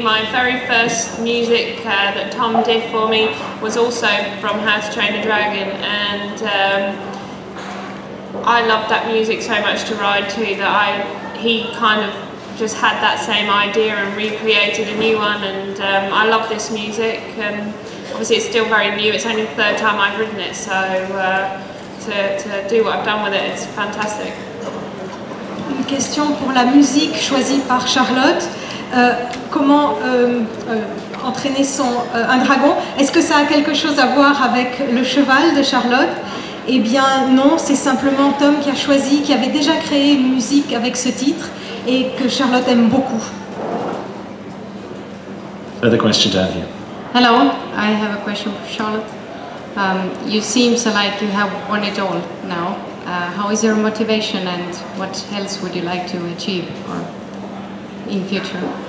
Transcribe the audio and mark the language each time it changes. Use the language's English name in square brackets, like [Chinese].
[English] My very first music that Tom did for me was also from How to Train a Dragon, and I loved that music so much to ride to that he kind of just had that same idea and recreated a new one, and I love this music, and obviously it's still very new, it's only the third time I've ridden it, so to do what I've done with it, it's fantastic. [French] Une question pour la musique choisie par Charlotte. Comment entraîner un dragon? Est-ce que ça a quelque chose à voir avec le cheval de Charlotte? Eh bien non, c'est simplement Tom qui a choisi, qui avait déjà créé une musique avec ce titre et que Charlotte aime beaucoup. [English] Further question down here. Hello, I have a question for Charlotte. You seem like you have won it all now. How is your motivation, and what else would you like to achieve or in future?